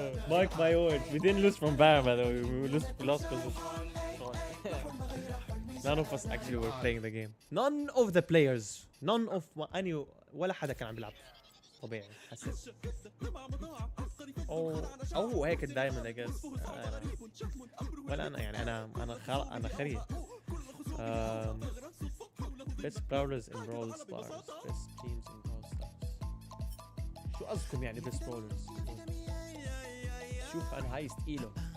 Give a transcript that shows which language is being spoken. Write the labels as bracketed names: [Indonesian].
[English] Mark my words. We didn't lose from Baron, by the way. We lost because of None of us actually were playing the game. None of the players. None of any [Arabic] ولا حدا كان عم بيلعب طبيعي حسيت. او هو هيك دائما [English] I guess. [Arabic] ولا انا يعني انا خريج. [English] Best brawlers in Brawl Stars. Best teams in Brawl Stars. [Arabic] شو قصدكم يعني [English] best brawlers؟ [Arabic] شوف انا هاي ستيلو.